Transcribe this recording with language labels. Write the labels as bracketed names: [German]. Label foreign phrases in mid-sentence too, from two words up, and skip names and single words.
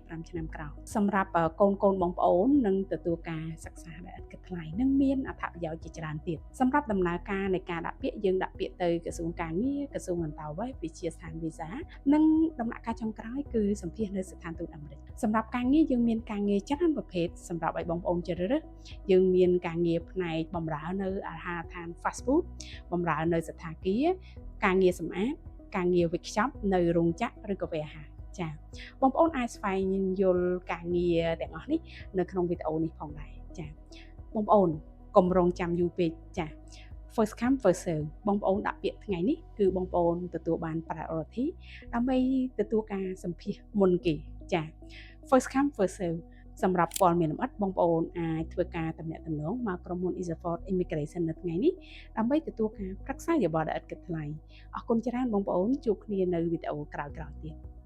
[Khmer] 5 ឆ្នាំក្រោយសម្រាប់កូនបងប្អូននឹងទទួលការសិក្សាដែលឥតគិតថ្លៃនិងមានអត្ថប្រយោជន៍ជាច្រើនទៀតសម្រាប់ដំណើរការនៃការដាក់ពាក្យយើងដាក់ពាក្យទៅក្រសួងការងារក្រសួងអន្តរជាតិវិជាស្ថានវី សានិងដំណាក់កាលចុងក្រោយគឺសម្ភាសនៅស្ថានទូតអាមេរិកសម្រាប់ការងារយើងមានការងារច្រើនប្រភេទសម្រាប់ឲ្យបងប្អូនជ្រើសរើសយើងមានការងារបផ្នែកប ម្រើនៅអាហារដ្ឋាន [English] fast food [Khmer] បម្រើនៅសណ្ឋាគារការងារសម្អាតការងារវិកខ្ចប់នៅរោងចក្រឬក៏វេអា ហារចា៎បងប្អូនអាចស្វែងយល់ការងារទាំងអស់នេះនៅក្នុងវីដេអូនេះ ផងដែរចា៎បងប្អូនកុំរងចាំយូរពេកចា៎ [English] first come first serve [Khmer] បងប្អូនដាក់ពាក្យថ្ងៃនេះគឺបងប្អូនទទួលបាន priority ដើម្បីទទួលការសម្ភាសមុនគេចា៎ [English] first come first serve [Khmer] សម្រាប់ព័ត៌មានលម្អិតបងប្អូនអាចធ្វើការទំនាក់ទំនងមកក្រុមហ៊ុន Isafort Immigration នៅថ្ងៃនេះដើម្បីទទួលការប្រឹក្សាយោបល់ដែលឥតគិតថ្លៃអរគុណច្រើនបងប្អូនជួបគ្នានៅវីដេអូក្រោយៗទៀត